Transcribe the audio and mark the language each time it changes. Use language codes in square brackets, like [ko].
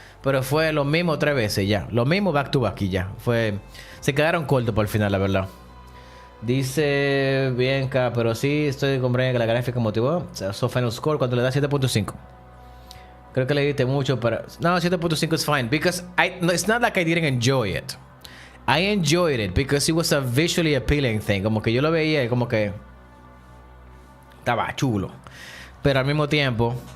[es] Pero fue lo mismo 3 veces ya. Lo mismo [en] back to back [es] y ya. Se quedaron cortos por el final, la verdad. Dice Bianca, pero sí estoy con Brian que la gráfica motivó. [en] So final score [es] cuando le da 7.5. Creo que le diste mucho para... [en] No, 7.5 is fine. Because it's not like I didn't enjoy it. I enjoyed it because it was a visually appealing thing. [es] Como que yo lo veía y como que... estaba chulo. Pero al mismo tiempo...